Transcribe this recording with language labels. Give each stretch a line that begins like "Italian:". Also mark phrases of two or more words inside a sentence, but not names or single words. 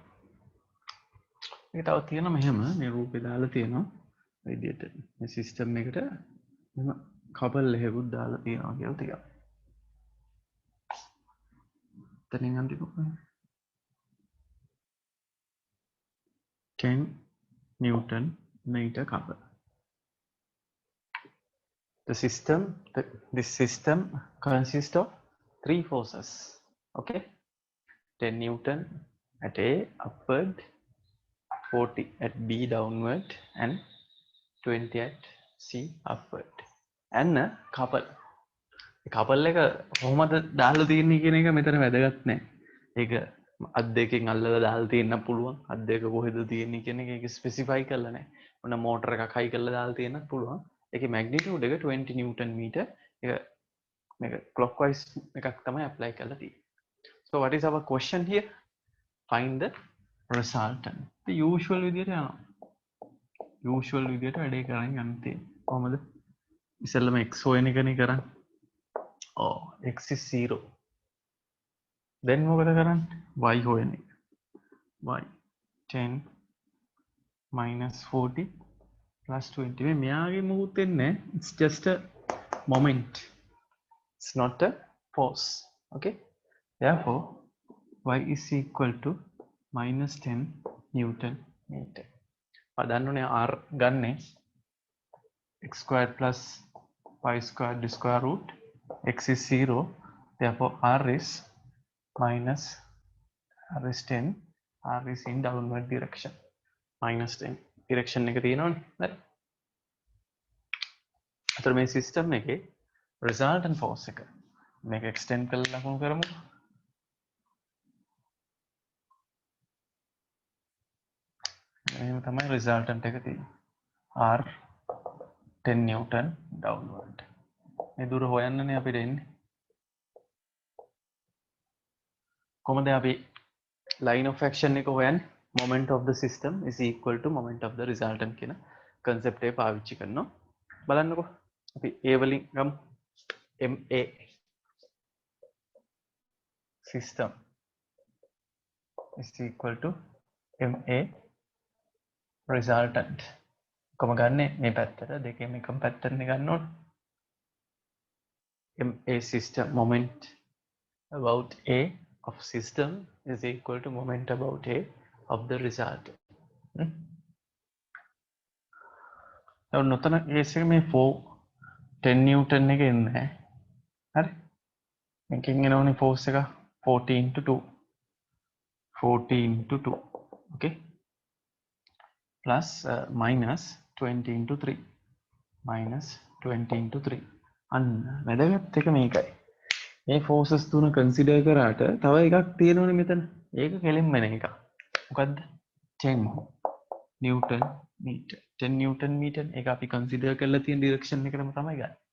Sinhala: මේක තව තියෙනවා මෙහෙම මේ රූපේ දාලා තියෙනවා විදියට මේ සිස්ටම් එකට මෙහෙම කපල් එකකුත් දාලා තියෙනවා කියලා ටිකක්. එතනින් අන්තිමට
English: 10 Newton meter couple. This system consists of 3 forces. Okay, 10 Newton at A upward, 40 at B downward, and 20 at C upward. And a couple.
Sinhala: කපල් එක කොහොමද දාලා තියෙන්නේ කියන එක මෙතන වැදගත් නෑ. ඒක අත් දෙකෙන් අල්ලලා දාලා තියෙන්න පුළුවන්. අත් දෙක කොහෙද තියෙන්නේ කියන එක ඒක ස්පෙસિෆයි කරලා නෑ. මොන මෝටර එකක් හයි කරලා දාලා තියෙන්නත් පුළුවන්. ඒකේ මැග්නිටියුඩ් එක 20
English: Newton meter.
Sinhala: ඒක මේක clockwise එකක් තමයි apply කරලා තියෙන්නේ.
English: So what is our question here? Find the resultant. The usual
Sinhala: විදියට යනවා. usual විදියට වැඩේ කරන් යන්න තියෙන්නේ. කොහමද? ඉස්සෙල්ලම x හොයන එකනේ කරන්නේ.
English: Oh, x is 0.
Sinhala: Then මොකද කරන්නේ? y හොයන එක.
English: y 10 minus 40 plus 20.
Sinhala: මේ මෙයාගේ මොකුත් වෙන්නේ නැහැ.
English: It's just a moment. It's not a force. Okay? Therefore, y is equal to minus 10 Newton meter. පදන්නනේ r ගන්නේ x squared plus y squared square root. X is 0. Therefore, r is 10. R is in downward direction.
Sinhala: Minus 10 direction එක තියෙනවනේ. හරි. අතර මේ සිස්ටම් එකේ
English: resultant force
Sinhala: එක මේක extend කරලා ලකුණු කරමු. එහෙනම් තමයි resultant එක තියෙන්නේ.
English: R 10 Newton downward.
Sinhala: මේ දුර හොයන්නනේ අපිට එන්නේ. කොහොමද අපි
English: line of action
Sinhala: එක හොයන්නේ?
English: Moment of the system is equal to moment of the resultant
Sinhala: කියන concept එක පාවිච්චි කරනවා. බලන්නකෝ. අපි A වලින් ගමු.
English: MA system is equal to MA resultant.
Sinhala: කොහොම ගන්නෙ මේ පැත්තට දෙකෙන් එකම පැත්තටනේ ගන්න ඕනේ.
English: MA system moment about A of system is equal to moment about A of the result.
Sinhala: නොතන කේස් එක මේ 10 Newton එක එන්නේ. හරි. මේකෙන් එනවනේ force එක
English: 40 into 2. 40 into 2. Okay. Plus minus 20 into 3. Minus 20 into 3.
Sinhala: අන්න වැදගත් එක මේකයි. මේ forces තුන consider කරාට තව එකක් තියෙනවනේ මෙතන. ඒක කෙලින්ම එන එකක්. මොකද්ද? 10 Newton meter. 10 Newton meter ඒක අපි consider කරලා තියෙන direction එකටම තමයි ගන්න.